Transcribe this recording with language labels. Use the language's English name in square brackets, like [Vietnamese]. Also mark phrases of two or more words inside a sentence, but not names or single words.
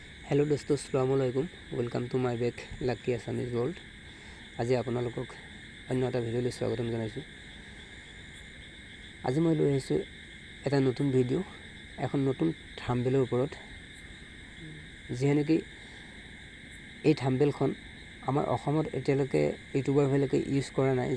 [Hindi] हेलो दोस्तों, [Arabic] السلام عليكم. [English] welcome to my back lucky Assamese world. [Assamese] আজি আপোনালোকক অন্য এটা ভিডিঅ'লৈ স্বাগতম জনাইছোঁ। আজি মই লৈ আহিছোঁ এটা নতুন ভিডিঅ', এখন নতুন থাম্বনেইলৰ ওপৰত। যিহে নেকি এই থাম্বনেইলখন আমাৰ অসমত এতিয়ালৈকে ইউটিউবাৰবিলাকে ইউজ কৰা নাই।